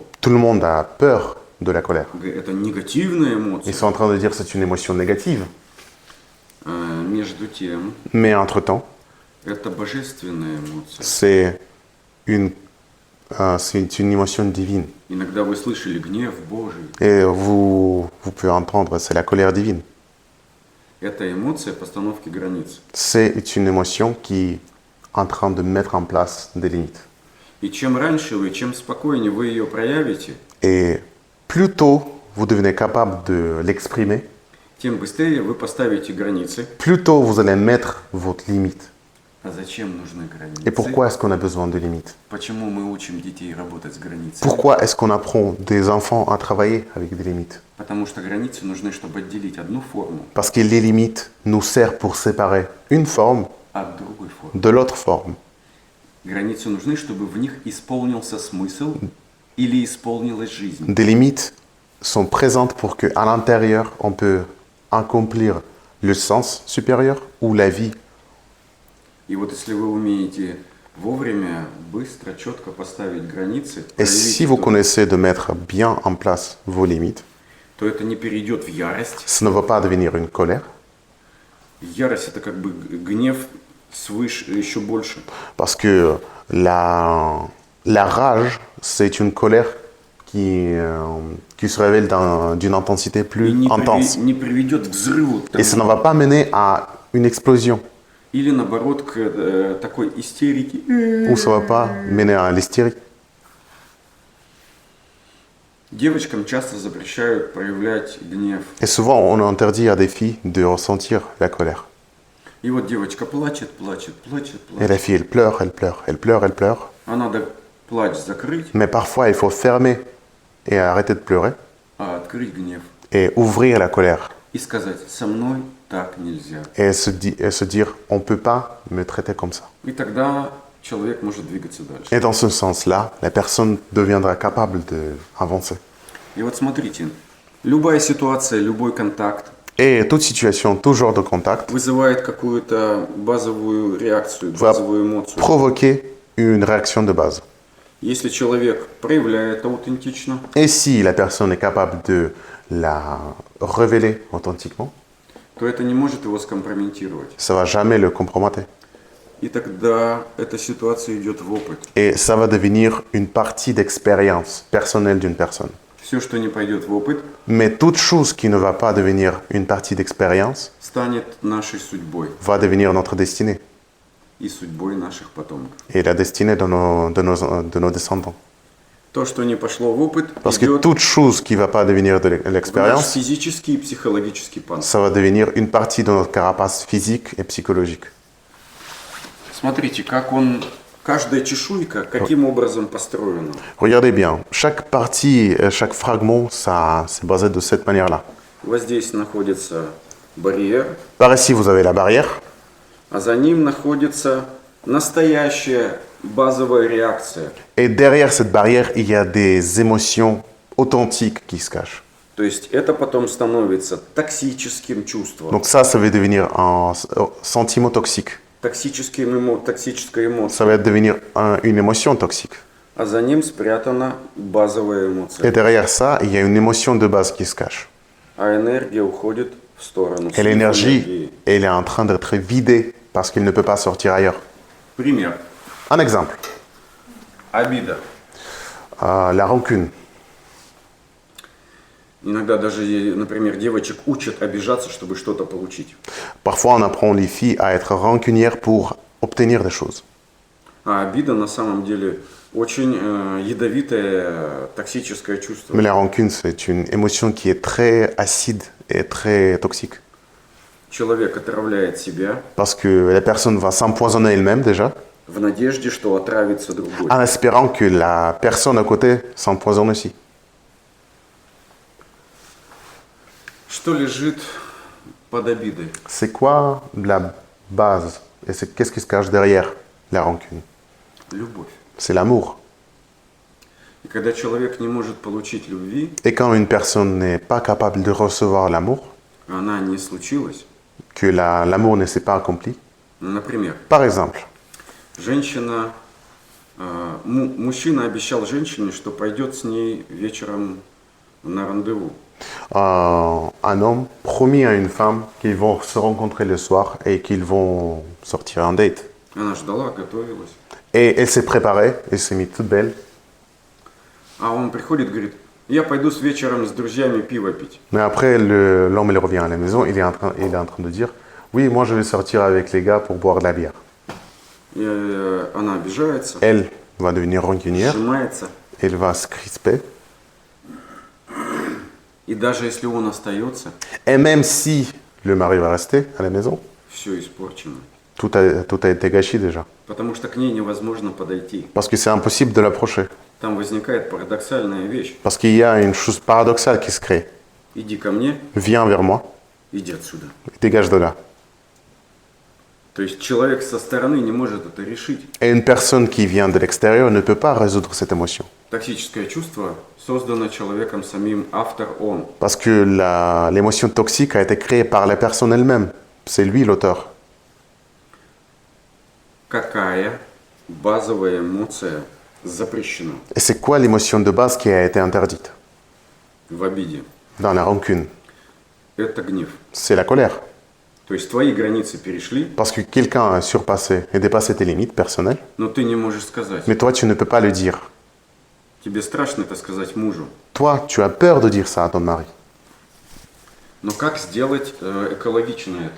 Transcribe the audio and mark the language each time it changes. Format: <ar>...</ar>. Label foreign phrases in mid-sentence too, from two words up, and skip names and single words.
<fr>Tout le monde a peur de la colère.</fr> <ru>Это негативная эмоция.</ru> <fr>Ils sont en train de dire que c'est une émotion négative.</fr> <ru>Между тем,</ru> <fr>Mais entre-temps,</fr> <ru>это божественная эмоция.</ru> <fr>c'est une émotion divine.</fr> <ru>Иногда вы слышали гнев Божий.</ru> <fr>Et vous pouvez entendre, c'est la colère divine.</fr> <ru>Это эмоция постановки границ.</ru> <fr>C'est une émotion qui est en train de mettre en place des limites.</fr> <ru>И чем раньше вы, чем спокойнее вы ее проявите,</ru> <fr>Et plus tôt vous devenez capable de l'exprimer,</fr> <ru>тем быстрее вы поставите границы.</ru> <fr>plus tôt vous allez mettre votre limite.</fr> <ru>А зачем нужны границы?</ru> <fr>Et pourquoi est-ce qu'on a besoin de limites?</fr> <ru>Почему мы учим детей работать с границами?</ru> <fr>Pourquoi est-ce qu'on apprend des enfants à travailler avec des limites?</fr> <ru>Потому что границы нужны, чтобы отделить одну форму</ru> <fr>Parce que les limites nous servent pour séparer une forme</fr> <ru>от другой формы.</ru> <fr>de l'autre forme.</fr> <ru>Границы нужны, чтобы в них исполнился смысл или исполнилась жизнь.</ru> <fr>Des limites sont présentes pour qu'à l'intérieur, on peut accomplir le sens supérieur ou la vie.</fr> <ru>И вот если вы умеете вовремя, быстро, четко поставить границы,</ru> <fr>Et si vous connaissez de mettre bien en place vos limites,</fr> <ru>то это не перейдет в ярость.</ru> <fr>ça ne va pas devenir une colère,</fr> <ru>Ярость это как бы гнев свыше, еще больше.</ru> <fr>parce que la rage, c'est une colère qui se révèle d'une intensité</fr> <ru>И</ru> <fr>plus</fr> <ru>не,</ru> <fr>intense.</fr> <ru>не приведет к взрыву.</ru> <fr>Et ça ne va pas mener à une explosion,</fr> <ru>Или наоборот к такой истерике.</ru> <fr>ou ça ne va pas mener à l'hystérie.</fr> <ru>Девочкам часто запрещают проявлять гнев.</ru> <fr>Et souvent, on interdit à des filles de ressentir la colère.</fr> <ru>И вот девочка плачет, плачет, плачет,</ru> <fr>Et</fr> <ru>плачет.</ru> <fr>la fille, elle pleure, elle pleure, elle pleure, elle pleure.</fr> <ru>А надо плач закрыть,</ru> <fr>Mais parfois, il faut fermer et arrêter de pleurer</fr> <ru>а открыть гнев.</ru> <fr>et ouvrir la colère.</fr> <ru>И сказать, со мной так нельзя.</ru> <fr>Et se dire, on ne peut pas me traiter comme ça.</fr> <ru>И тогда человек может двигаться дальше.</ru> <fr>Et dans ce sens-là, la personne deviendra capable d'avancer.</fr> <ru>И вот смотрите, любая ситуация, любой контакт</ru> <fr>Et toute situation, tout genre de contact,</fr> <ru>вызывает какую-то базовую реакцию,</ru> <fr>va</fr> <ru>базовую эмоцию.</ru> <fr>provoquer une réaction de base.</fr> <ru>Если человек проявляет аутентично,</ru> <fr>Et si la personne est capable de la révéler authentiquement,</fr> <ru>то это не может его скомпрометировать.</ru> <fr>ça va jamais le compromettre.</fr> <ru>И тогда эта ситуация идет в опыт.</ru> <fr>Et ça va devenir une partie d'expérience personnelle d'une personne.</fr> <ru>Все, что не пойдет в опыт,</ru> <fr>Mais toute chose qui ne va pas devenir une partie d'expérience</fr> <ru>станет нашей судьбой</ru> <fr>va devenir notre destinée</fr> <ru>и судьбой наших потомков.</ru> <fr>et la destinée de nos descendants.</fr> <ru>То, что не пошло в опыт,</ru> <fr>Parce que</fr> <ru>идет</ru> <fr>toute chose qui ne va pas devenir de</fr> <ru>в наш</ru> <fr>l'expérience,</fr> <ru>физический и психологический панцирь.</ru> <fr>ça va devenir une partie de notre carapace physique et psychologique.</fr> <ru>Смотрите, как он, каждая чешуйка, каким образом построена.</ru> <fr>Regardez bien, chaque partie, chaque fragment, ça, c'est basé de cette manière-là.</fr> <ru>Вот здесь находится барьер,</ru> <fr>Par ici, vous avez la barrière,</fr> <ru>а за ним находится настоящая базовая реакция.</ru> <fr>et derrière cette barrière, il y a des émotions authentiques qui se cachent.</fr> <ru>То есть это потом становится токсическим чувством,</ru> <fr>Donc ça va devenir un sentiment toxique.</fr> <ru>токсической эмоцией.</ru> <fr>Ça va devenir une émotion toxique.</fr> <ru>А за ним спрятана базовая</ru> <fr>Et</fr> <ru>эмоция.</ru> <fr>derrière ça, il y a une émotion de base qui se cache.</fr> <ru>А энергия уходит в сторону.</ru> <fr>Et l'énergie, elle est en train d'être vidée parce qu'il ne peut pas sortir ailleurs.</fr> <ru>Пример.</ru> <fr>Un exemple,</fr> <ru>Обида.</ru> <fr>la rancune.</fr> <ru>Иногда даже, например, девочек учат обижаться, чтобы что-то получить.</ru> <fr>Parfois, on apprend les filles à être rancunières pour obtenir des choses.</fr> <ru>А обида на самом деле очень ядовитое, токсическое чувство.</ru> <fr>Mais la rancune, c'est une émotion qui est très acide et très toxique.</fr> <ru>Человек отравляет себя</ru> <fr>Parce que la personne va s'empoisonner elle-même déjà,</fr> <ru>в надежде, что отравится другой.</ru> <fr>en espérant que la personne à côté s'empoisonne aussi.</fr> <ru>Что лежит под обидой?</ru> <fr>C'est quoi la base et qu'est-ce qui se cache derrière la rancune?</fr> <ru>Любовь.</ru> <fr>C'est l'amour.</fr> <ru>И когда человек не может получить любви,</ru> <fr>Et quand une personne n'est pas capable de recevoir l'amour,</fr> <ru>она не случилась.</ru> <fr>que l'amour ne s'est pas accompli,</fr> <ru>Например,</ru> <fr>par exemple,</fr> <ru>женщина, мужчина обещал женщине, что пойдет с ней вечером на рандеву.</ru> <fr>un homme promis à une femme qu'ils vont se rencontrer le soir et qu'ils vont sortir en date.</fr> <ru>Она ждала, готовилась.</ru> <fr>Et elle s'est préparée, elle s'est mise toute belle.</fr> <ru>А он приходит, говорит, я пойду с вечером с друзьями пиво пить.</ru> <fr>Mais après, l'homme il revient à la maison, il est en train de dire, oui, moi je vais sortir avec les gars pour boire de la bière.</fr> <ru>И она обижается,</ru> <fr>Elle va devenir rancunière,</fr> <ru>сжимается.</ru> <fr>elle va se crisper.</fr> <ru>И даже если он остается,</ru> <fr>Et même si le mari va rester à la maison,</fr> <ru>все испорчено.</ru> <fr>tout a été gâché déjà.</fr> <ru>Потому что к ней невозможно подойти.</ru> <fr>Parce que c'est impossible de l'approcher.</fr> <ru>Там возникает парадоксальная вещь.</ru> <fr>Parce qu'il y a une chose paradoxale qui se crée.</fr> <ru>Иди ко мне,</ru> <fr>Viens vers moi,</fr> <ru>иди отсюда.</ru> <fr>dégage de là.</fr> <ru>То есть человек со стороны не может это решить.</ru> <fr>Et une personne qui vient de l'extérieur ne peut pas résoudre cette émotion.</fr> <ru>Токсическое чувство создано человеком самим, автор он.</ru> <fr>Parce que l'émotion toxique a été créée par la personne elle-même. C'est lui l'auteur.</fr> <ru>Какая базовая эмоция запрещена</ru> <fr>Et c'est quoi l'émotion de base qui a été interdite</fr> <ru>в обиде?</ru> <fr>dans la rancune?</fr> <ru>Это гнев.</ru> <fr>C'est la colère.</fr> <ru>То есть твои границы перешли,</ru> <fr>Parce que quelqu'un a surpassé et dépassé tes limites personnelles,</fr> <ru>но ты не можешь сказать.</ru> <fr>mais toi tu ne peux pas le dire.</fr> <ru>Тебе страшно это сказать мужу.</ru> <fr>Toi, tu as peur de dire ça à ton mari.</fr> <ru>Но как сделать экологично это?</ru>